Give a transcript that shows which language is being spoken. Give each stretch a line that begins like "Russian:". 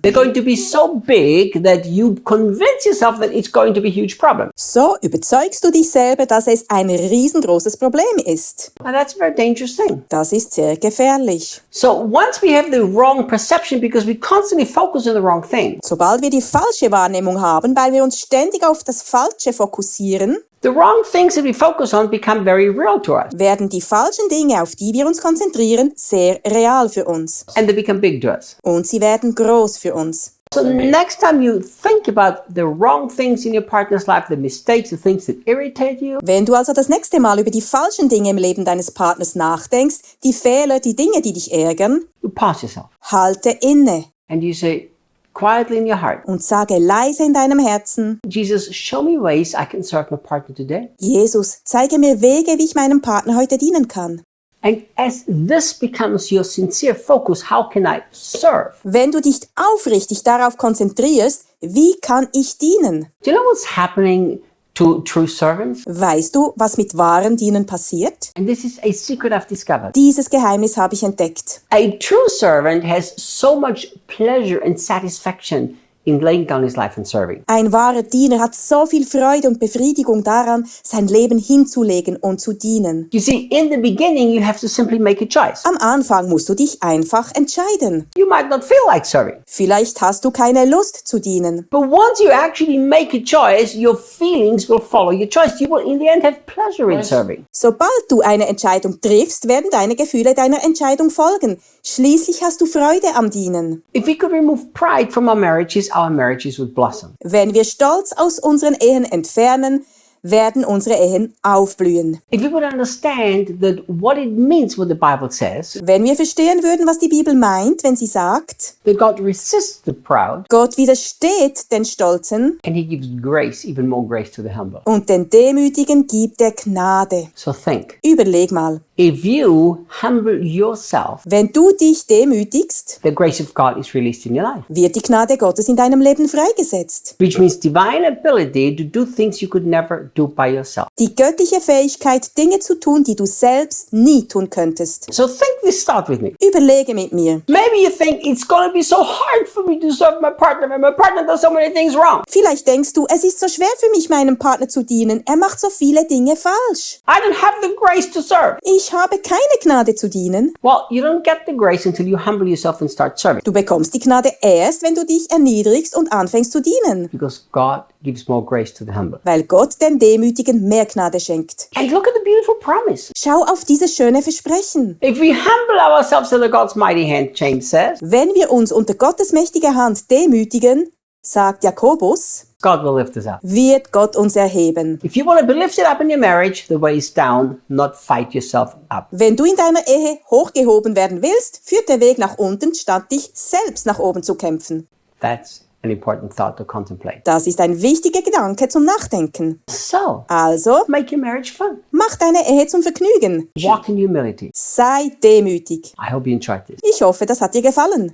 English: They're going to be so big that you convince yourself that it's going to be a huge problem.
German: So überzeugst du dich selber, dass es ein riesengroßes Problem ist.
English: Now that's a very dangerous thing.
German: Das ist sehr gefährlich.
English: So once we have the wrong perception because we constantly focus on the wrong thing,
German: Sobald wir die falsche Wahrnehmung haben, weil wir uns ständig auf das Falsche fokussieren,
English: the wrong things that we focus on become very real to us.
German: werden die falschen Dinge, auf die wir uns konzentrieren, sehr real für uns.
English: And they become big to us.
German: Und sie werden groß für uns.
English: So next time you think about the wrong things in your partner's life, the mistakes, the things that irritate you,
German: Wenn du also das nächste Mal über die falschen Dinge im Leben deines Partners nachdenkst, die Fehler, die Dinge, die dich ärgern,
English: you pause yourself
German: halte inne
English: and you say quietly in your heart,
German: und sage leise in deinem Herzen,
English: Jesus, show me ways I can serve my partner today.
German: Jesus, zeige mir Wege, wie ich meinem Partner heute dienen kann.
English: And as this becomes your sincere focus, how can I serve?
German: Wenn du dich aufrichtig darauf konzentrierst, wie kann ich dienen?
English: Do you know what's happening to true servants?
German: Weißt du, was mit wahren Dienen passiert?
English: And this is a secret I've discovered.
German: Dieses Geheimnis habe ich entdeckt.
English: A true servant has so much pleasure and satisfaction in laying down his life and serving.
German: Ein wahrer Diener hat so viel Freude und Befriedigung daran, sein Leben hinzulegen und zu dienen.
English: You see, in the beginning, you have to simply make a choice.
German: Am Anfang musst du dich einfach entscheiden.
English: You might not feel like serving.
German: Vielleicht hast du keine Lust zu dienen.
English: But once you actually make a choice, your feelings will follow your choice. You will in the end have pleasure in serving.
German: Sobald du eine Entscheidung triffst, werden deine Gefühle deiner Entscheidung folgen. Schließlich hast du Freude am Dienen.
English: If we could remove pride from our marriages would blossom.
German: Wenn wir Stolz aus unseren Ehen entfernen, werden unsere Ehen aufblühen.
English: If we would understand that what it means, what the Bible says,
German: Wenn wir verstehen würden, was die Bibel meint, wenn sie sagt,
English: that God resists the proud
German: Gott widersteht den Stolzen
English: and he gives grace, even more grace to the humble.
German: und den Demütigen gibt er Gnade.
English: So think,
German: Überleg mal,
English: if you humble yourself,
German: wenn du dich demütigst,
English: the grace of God is released in your life,
German: wird die Gnade Gottes in deinem Leben freigesetzt.
English: which means divine ability to do things you could never do by yourself.
German: Die göttliche Fähigkeit, Dinge zu tun, die du selbst nie tun könntest.
English: So think this thought with me.
German: Überlege mit mir.
English: Maybe Maybe you think it's going to be so hard for me to serve my partner when my partner does so many things wrong.
German: Vielleicht denkst du, es ist so schwer für mich, meinem Partner zu dienen. Er macht so viele Dinge falsch.
English: I don't have the grace to serve.
German: Ich habe keine Gnade zu dienen.
English: Well, you don't get the grace until you humble yourself and start serving.
German: Du bekommst die Gnade erst, wenn du dich erniedrigst und anfängst zu dienen.
English: Because God gives more grace to the humble.
German: Weil Gott den Demütigen mehr Gnade schenkt.
English: And look at the beautiful promise.
German: Schau auf dieses schöne Versprechen.
English: If we humble ourselves under God's mighty hand, James says,
German: Wenn wir uns unter Gottes mächtige Hand demütigen, sagt Jakobus,
English: God will lift us up.
German: wird Gott uns erheben.
English: If you want to be lifted up in your marriage, the way is down, not fight yourself up.
German: Wenn du in deiner Ehe hochgehoben werden willst, führt der Weg nach unten, statt dich selbst nach oben zu kämpfen.
English: That's an important thought to contemplate.
German: Das ist ein wichtiger Gedanke zum Nachdenken.
English: So,
German: Also,
English: make your marriage fun.
German: mach deine Ehe zum Vergnügen.
English: Walk in humility.
German: Sei demütig.
English: I hope you enjoyed this.
German: Ich hoffe, das hat dir gefallen.